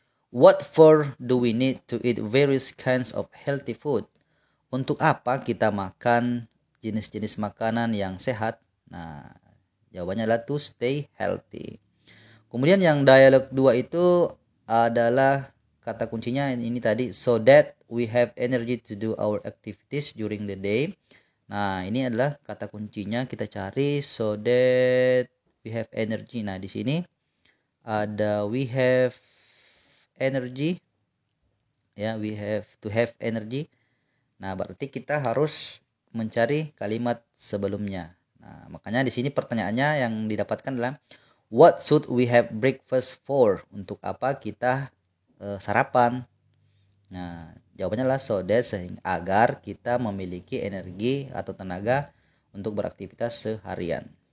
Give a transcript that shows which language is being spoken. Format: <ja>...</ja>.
<en>What for do we need to eat various kinds of healthy food?</en> <id>Untuk apa kita makan jenis-jenis makanan yang sehat? Nah, jawabannya adalah</id> <en>to stay healthy.</en> <id>Kemudian yang dialog 2 itu adalah kata kuncinya ini tadi,</id> <en>so that we have energy to do our activities during the day.</en> <id>Nah, ini adalah kata kuncinya, kita cari</id> <en>so that we have energy.</en> <id>Nah, di sini ada</id> <en>we have energy</en> <id>ya,</id> <en>we have to have energy.</en> <id>Nah, berarti kita harus mencari kalimat sebelumnya. Nah, makanya di sini pertanyaannya yang didapatkan adalah</id> <en>what should we have breakfast for?</en> <id>Untuk apa kita sarapan? Nah, jawabannya adalah</id> <en>so that,</en> <id>agar kita memiliki energi atau tenaga untuk beraktivitas seharian.</id>